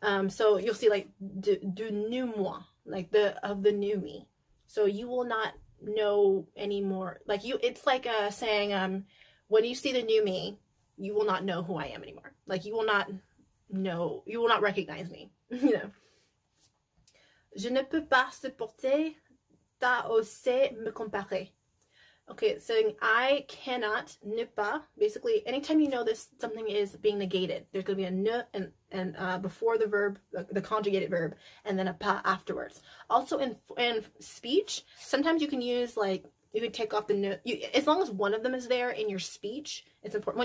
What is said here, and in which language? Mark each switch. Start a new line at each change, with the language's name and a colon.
English: So you'll see like du new moi, like of the new me. So you will not know anymore. Like it's like saying, when you see the new me, you will not know who I am anymore. Like you will not know, you will not recognize me, you know.
French: Je ne peux pas supporter d'oser me comparer.
English: Okay, it's saying I cannot, ne pas. Basically, anytime you know this, something is being negated. There's going to be a ne and before the verb, the conjugated verb, and then a pas afterwards. Also in speech, sometimes you can use like, you can take off the ne, as long as one of them is there in your speech, it's important.